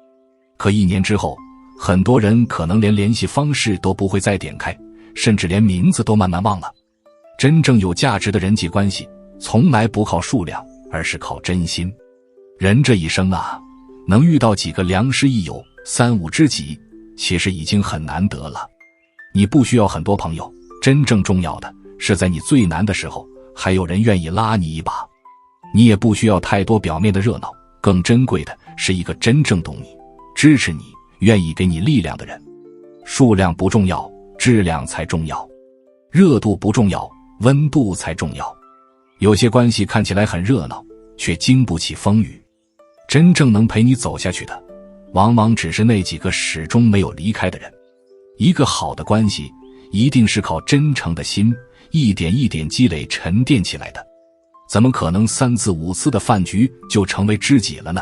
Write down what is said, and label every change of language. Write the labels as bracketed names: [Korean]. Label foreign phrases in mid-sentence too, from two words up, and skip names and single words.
[Chinese] 可1年之後，很多人可能連聯繫方式都不會再點開，甚至連名字都慢慢忘了。真正有價值的人際關係，從來不靠數量，而是靠真心。人這一生啊，能遇到幾個良師益友、3、5知己，其實已經很難得了。你不需要很多朋友，真正重要的是在你最難的時候，還有人願意拉你一把。你也不需要太多表面的熱鬧，更珍貴的是一個真正懂你、支持你、願意給你力量的人。数量不重要，質量才重要。熱度不重要， 溫度才重要。有些關係看起來很熱鬧，卻經不起風雨。真正能陪你走下去的，往往只是那幾個始終沒有離開的人。一個好的關係，一定是靠真誠的心，一點一點積累沉澱起來的。怎麼可能3次5次的飯局就成為知己了呢？